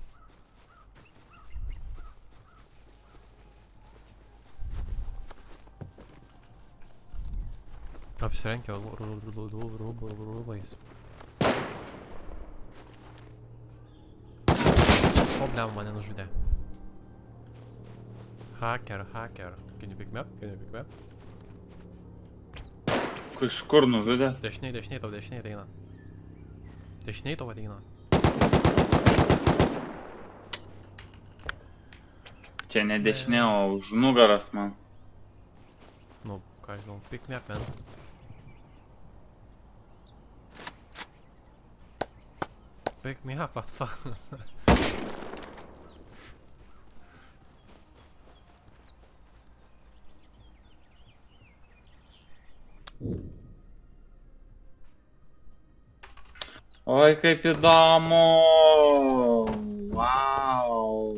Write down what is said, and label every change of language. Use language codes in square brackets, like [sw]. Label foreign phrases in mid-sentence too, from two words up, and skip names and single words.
[lt] Apsirenkia rūbais. O, blem, mane nužudė. [en] Hacker. Can you pick me up? [lt] Kažkur nužudė? Dešiniai tau ateina. Dešiniai tau ateina. Čia ne dešinė, o už nugaras man. Nu, ką žinau, [en] pick me up, man. Pick me up, what the fuck? [lt] Oi, kaip įdomu! Vau!